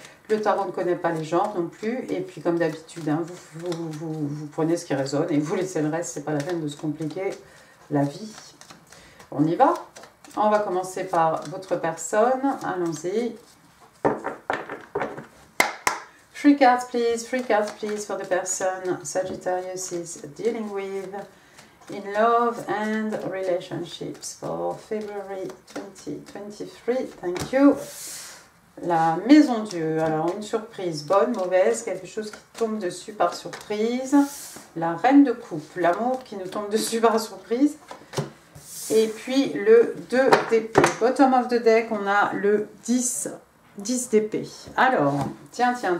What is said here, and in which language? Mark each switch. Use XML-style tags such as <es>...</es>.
<fr>Le tarot ne connaît pas les genres non plus. Et puis, comme d'habitude, vous prenez ce qui résonne et vous laissez le reste. C'est pas la peine de se compliquer la vie. On y va. On va commencer par votre personne. Allons-y.</fr> <en>3 cards, please. 3 cards, please, for the person Sagittarius is dealing with in love and relationships for February 2023. Thank you.</en> <fr>La maison Dieu, alors une surprise, bonne, mauvaise, quelque chose qui tombe dessus par surprise. La reine de coupe, l'amour qui nous tombe dessus par surprise. Et puis le 2 d'épée.</fr> <en>Bottom of the deck,</en> <fr>on a le 10 d'épée. Alors, tiens.</fr>